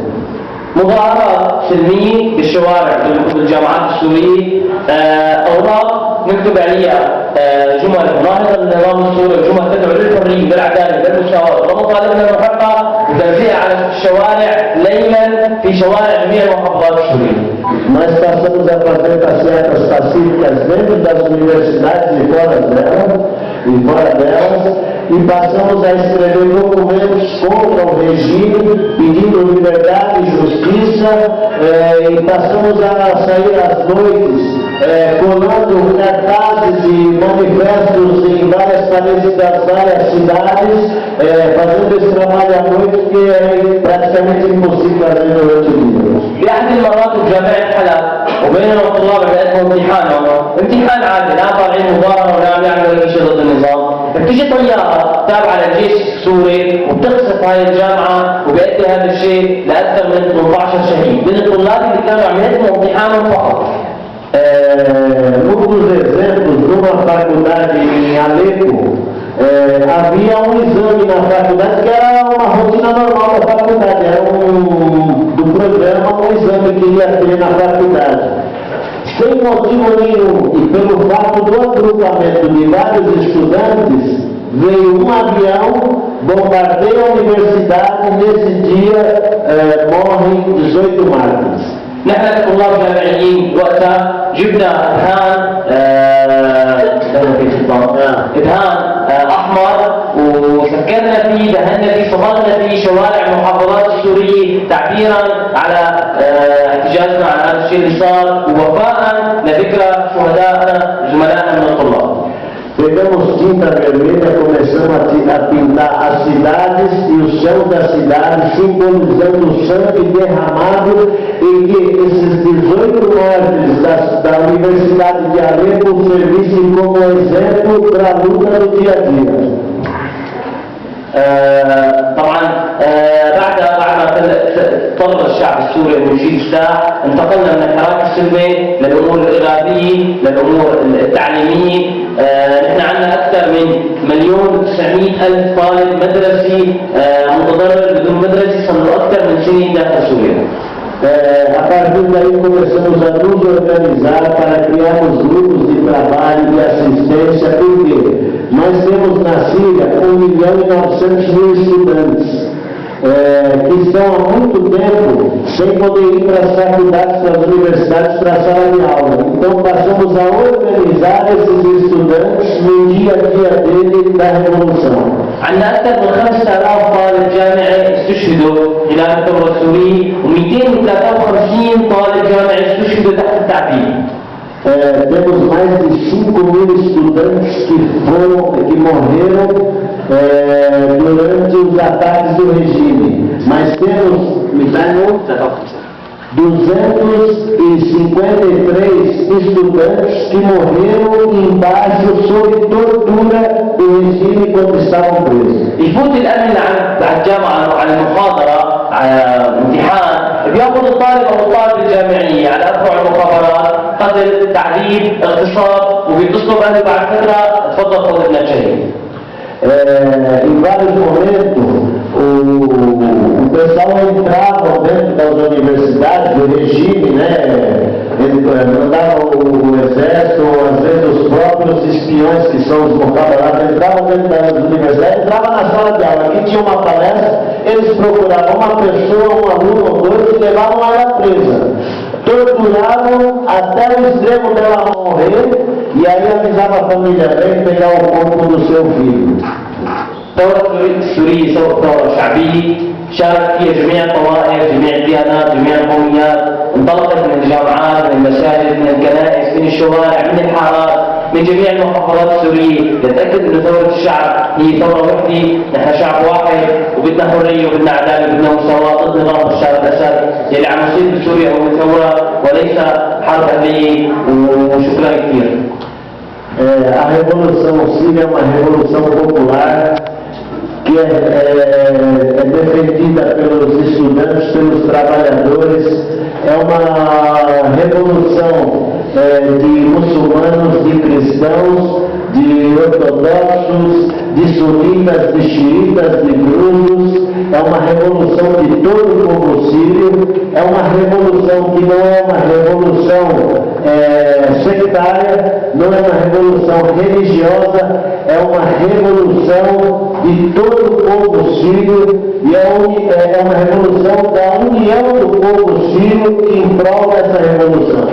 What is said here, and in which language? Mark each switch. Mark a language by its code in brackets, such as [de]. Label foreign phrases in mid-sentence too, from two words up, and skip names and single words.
[ar] مظاهرات سلمية بالشوارع في الجامعات السورية، أوراق نكتب عليها جمل ناهضة للنظام السوري وجمل تدعو للحرية بالعدالة بالمساواة ومطالبنا المحققة وتوزيعها على الشوارع ليلا في شوارع جميع المحافظات السورية. [pt] Nós passamos a fazer passeatas pacíficas dentro das universidades e fora delas, e passamos a escrever documentos contra o regime, pedindo liberdade e justiça, e passamos a sair às noites, colando cartazes e manifestos em várias paredes das várias cidades, fazendo esse trabalho à noite que é praticamente impossível fazer durante o dia. [ar] بأحد المرات بجامعة حلب وبيننا والطلاب عندهم امتحان عادي، لا طالعين مظاهرة ولا عم يعملوا أي شيء ضد النظام. بتيجي طيارة تابعة للجيش السوري وبتقصف هاي الجامعة وبيؤدي هذا الشيء لأكثر من 18 شهيد من الطلاب اللي كانوا عم يهدموا امتحانهم فقط. [pt] Muitos exemplos, numa faculdade em Alepo, havia exame na faculdade que era uma rotina normal da faculdade, era do programa exame que ia ter na faculdade. Sem motivo nenhum, e pelo fato do agrupamento de vários estudantes, veio um avião, bombardeia a universidade e nesse dia morrem 18 mártires. [ar] نحن كطلاب جامعيين وقتها جبنا إدهان أحمر وسكرنا فيه، دهنا فيه، صبغنا فيه شوارع المحافظات السورية تعبيرا على احتجاجنا على هذا الشيء اللي صار ووفاء لذكرى شهدائنا زملائنا من الطلاب. [pt] Pegamos tinta vermelha, começamos a pintar as cidades e o céu das cidades, simbolizando o sangue derramado, e que esses 18 mártires da Universidade de Alepo servissem como exemplo para a luta do dia a dia. [ar] طبعا بعد ما اضطر الشعب السوري انه يشيل السلاح، انتقلنا من الحراك السلمي للامور الارهابيه، للامور التعليميه. نحن عندنا اكثر من 1,900,000 طالب مدرسي متضرر بدون مدرسي صار له اكثر من سنه داخل سوريا. [pt] A partir daí começamos a nos organizar para criarmos grupos de trabalho, de assistência, porque nós temos na Síria 1.900.000 estudantes que estão há muito tempo sem poder ir para as faculdades, para as universidades, para a sala de aula. Então passamos a organizar esses estudantes no dia a dia dele da Revolução. [ar] عندنا أكثر من 5,000 طالب جامعي استشهدوا خلال الثورة السورية و253 طالب جامعي استشهدوا تحت التعذيب. [pt] Temos mais de 5.000 estudantes que morreram durante os ataques do regime. Mas temos 253 estudantes que morreram embaixo sob tortura do regime quando estavam presos. [ar] يفوت الأمن على الجامعة على المحاضرة على امتحان، بياخذ الطالب أو الطالب الجامعية على أفرع المخابرات، قتل، تعذيب، اغتصاب، وبيتصلوا بأهله بعد فترة تفضل خذ ابنك شهيد. [pt] Em vários momentos, o pessoal entrava dentro das universidades, do regime, né? Mandavam o exército, às vezes os próprios espiões, que são os mocabarados, entravam dentro das universidades, entravam na sala de aula. Aqui tinha uma palestra, eles procuravam uma pessoa, um aluno ou dois, e levavam ela presa. Torturavam até o extremo dela morrer, e aí avisava a família, vem pegar o corpo do seu filho. [ar] الثورة السورية ثورة شعبية شارك فيها جميع الطوائف، جميع الديانات، جميع القوميات، انطلقت من الجامعات، من المساجد، من الكنائس، من الشوارع، من الحارات، من جميع المحافظات السورية، لنتأكد أن ثورة الشعب هي ثورة وحدة، نحن شعب واحد وبدنا حرية وبدنا عدالة وبدنا مساواة ضد نظام بشار الأسد اللي عم يصير بسوريا هو ثورة وليس حرب أهلية. وشكرا كثير. [pt] A Revolução Síria é uma revolução popular que é defendida pelos estudantes, pelos trabalhadores, é uma revolução de muçulmanos, de cristãos, de ortodoxos, de sunitas, de xiitas, de drusos, é uma revolução de todo o povo sírio, é uma revolução que não é uma revolução sectária, não é uma revolução religiosa, é uma revolução de todo o povo sírio e é uma revolução da união do povo sírio em prol dessa revolução.